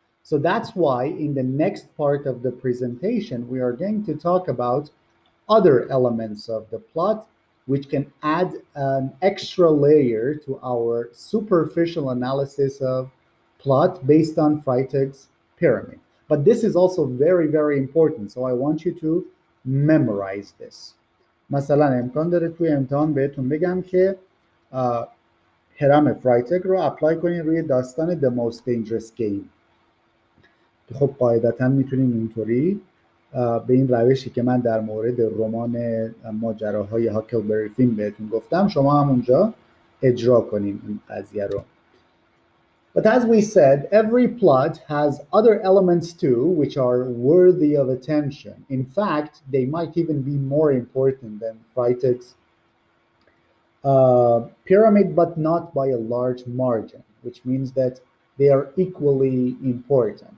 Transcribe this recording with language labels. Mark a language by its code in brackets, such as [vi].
[en] So that's why in the next part of the presentation, we are going to talk about other elements of the plot, which can add an extra layer to our superficial analysis of plot based on Freytag's pyramid. But this is also very, very important. So I want you to memorize this. [fa] مثلا امکان داره توی امتحان بهتون بگم که هرم فرایتگ رو اپلای کنین روی داستان The Most Dangerous Game. خب قاعدتا میتونین اینطوری به این روشی که من در مورد رمان ماجراهای هاکلبری فین بهتون گفتم شما هم اونجا اجرا کنین این قضیه رو. [en] But as we said, every plot has other elements too, which are worthy of attention. In fact, they might even be more important than Freytag's pyramid, but not by a large margin, which means that they are equally important.